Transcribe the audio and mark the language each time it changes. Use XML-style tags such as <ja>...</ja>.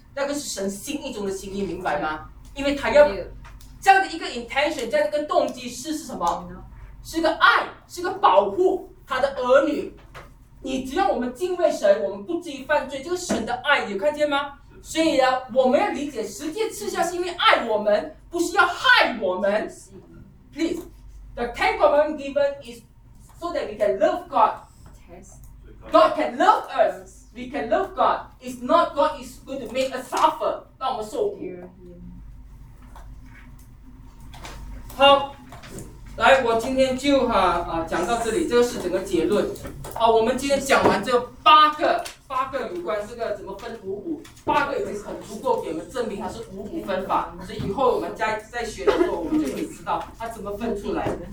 <zh>那个是神心意中的心意，明白吗？因为他要这样的一个 intention， 这样的一个动机是什么？是个爱，是个保护他的儿女。你只要我们敬畏神，我们不至于犯罪，这个神的爱，有看见吗？所以呢，我们要理解十诫赐下是因为爱我们，不是要害我们。</zh> <en>Please， the Ten Commandments given is so that we can love God God can love us. We can love God. It's not God is going to make us suffer,</en> <zh>让我们受苦。好，来，我今天就讲到这里，这个是整个结论。好，我们今天讲完这八个有关这个怎么分五五，八个已经很足够给我们证明它是五五分法，所以以后我们在学的时候，我们就可以知道它怎么分出来。</zh>